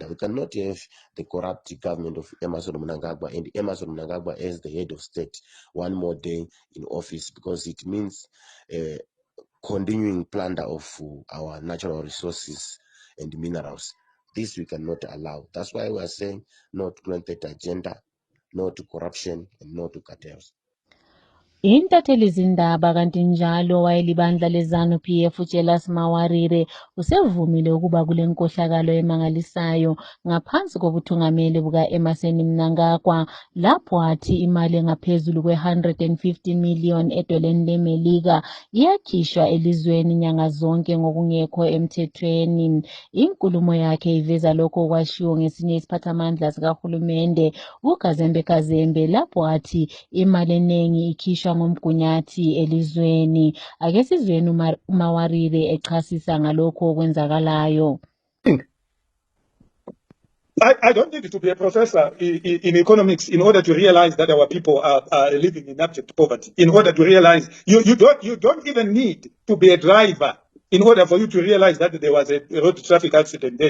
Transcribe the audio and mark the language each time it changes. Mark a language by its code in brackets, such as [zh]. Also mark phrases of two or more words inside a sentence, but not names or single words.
[en] We cannot have the corrupt government of Emmerson Mnangagwa and Emmerson Mnangagwa as the head of state one more day in office, because it means continuing plunder of our natural resources and minerals. This we cannot allow. That's why we are saying no to 2030 agenda, no to corruption, and no to cartels. [nd] Intatheli zindaba kanti njalo wayelibandla leZANU-PF uJelas Mawarire usevumile ukuba kule nkohlakalo emangalisayo ngaphansi kobuthungameli buka-Emmerson Mnangagwa, lapho athi imali engaphezulu kwe-150 million edoleni leMelika iyakhishwa elizweni nyanga zonke ngokungekho emthethweni. Inkulumo yakhe iveza lokho okwashiwo ngesinye isiphathamandla sikahulumende uKazembe Kazembe, lapho athi imali eningi ikhishwa ngomgunyathi elizweni. Ake sizweni uMawarire echasisa ngalokho okwenzakalayo. [en] I don't need to be a professor in economics in order to realize that our people are living in abject poverty. In order to realize, you don't even need to be a driver in order for you to realize that there was a road traffic accident there.